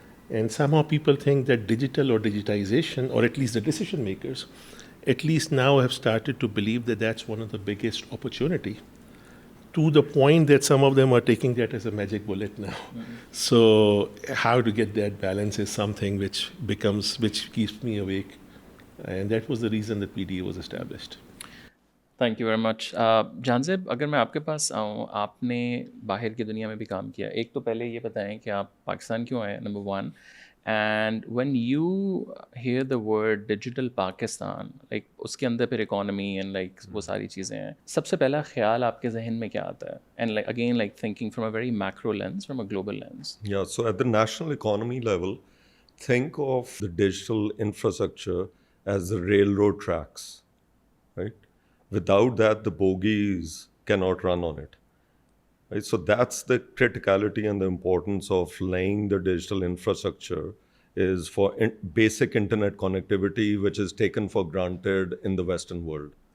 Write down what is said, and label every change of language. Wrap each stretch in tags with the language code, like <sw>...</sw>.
<en>And somehow people think that digital or digitization, or at least the decision makers, at least now have started to believe that that's one of the biggest opportunity, to the point that some of them are taking that as a magic bullet now. So how to get that balance is something which keeps me awake. And that was the reason that PDA was established. Thank you very much.</en> <ur>Jahanzeb, اگر میں آپ کے پاس آؤں, آپ نے باہر کی دنیا میں بھی کام کیا. ایک تو پہلے یہ بتائیں کہ آپ پاکستان کیوں آئے, number one.</ur> <en>and when you hear the word digital Pakistan,</en> <ur>like اس کے اندر پھر اکانومی</ur> <en>And like وہ ساری چیزیں ہیں, سب سے پہلا خیال آپ کے ذہن میں کیا آتا ہے؟ And like again like thinking from a very macro lens, from a global lens. Yeah, so at the national economy level, think of the digital infrastructure as the railroad tracks, right? Without that, the bogies cannot run on it, right? So that's the criticality and the importance of laying the digital infrastructure, is for basic internet connectivity, which is taken for granted in the Western world.</en>